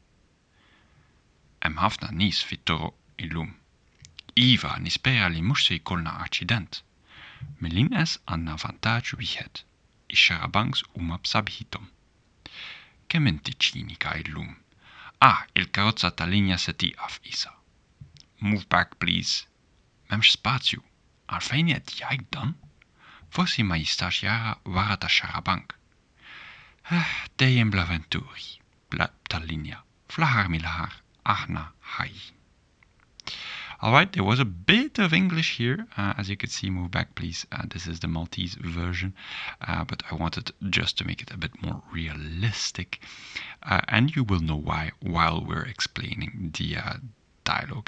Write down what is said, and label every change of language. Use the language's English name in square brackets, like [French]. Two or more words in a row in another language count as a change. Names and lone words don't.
[Maltese] Hemm ħafna nies fit-toroq illum. Iva nispera li mhux se jkollna aċċident. Mill-inqas għandna vantaġġ wieħed. Ix-xarabanks huma b'sabbħithom. Kemm inti ċinika llum? Il-karozza tal-linja se tieqaf isa. [English] Move back, please. [Maltese] M'hemmx spazju. Għalfejn qed jgħid dan? Forsi ma jistax jara wara tax-xarabank. Dejjem bl-avventuri, tal-linja. Fl-aħħar mill-aħħar, aħna ħajjin. [English] Alright, there was a bit of English here. As you can see, move back, please. This is the Maltese version, but I wanted just to make it a bit more realistic. And you will know why while we're explaining the dialogue.